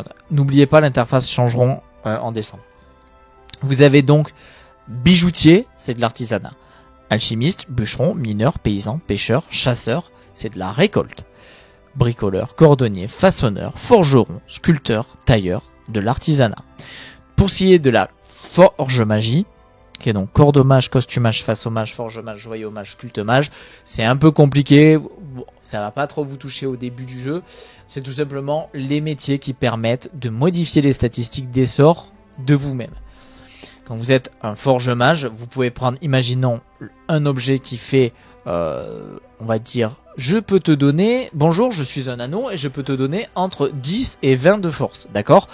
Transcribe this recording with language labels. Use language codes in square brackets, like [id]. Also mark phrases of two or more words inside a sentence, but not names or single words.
[fr] N'oubliez pas, l'interface changeront en décembre. Vous avez donc bijoutier, c'est de l'artisanat. Alchimiste, bûcheron, mineur, paysan, pêcheur, chasseur, c'est de la récolte. Bricoleur, cordonnier, façonneur, forgeron, sculpteur, tailleur, de l'artisanat. Pour ce qui est de la forge magie, qui est donc cordomage, costumage, façonnage, forgemage, joyaummage, sculptemage, c'est un peu compliqué, bon, ça va pas trop vous toucher au début du jeu, c'est tout simplement les métiers qui permettent de modifier les statistiques des sorts de vous-même. Quand vous êtes un forgemage, vous pouvez prendre, imaginons, un objet qui fait, on va dire, je peux te donner, bonjour, je suis un anneau et je peux te donner entre 10 et 20 de force, d'accord?